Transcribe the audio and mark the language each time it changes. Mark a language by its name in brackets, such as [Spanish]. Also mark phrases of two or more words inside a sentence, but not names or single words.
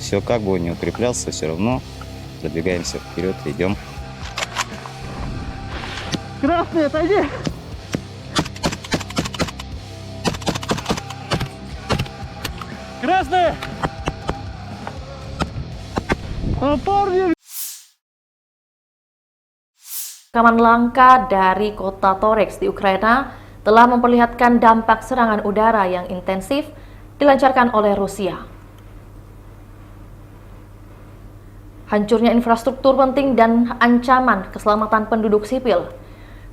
[Russian] Все, как бы он ни укреплялся, все равно продвигаемся вперед, идем. Красный, отойди! Красный! Парни! [Indonesian] Rekaman langka dari kota Toreks di Ukraina telah memperlihatkan dampak serangan udara yang intensif dilancarkan oleh Rusia. Hancurnya infrastruktur penting dan ancaman keselamatan penduduk sipil.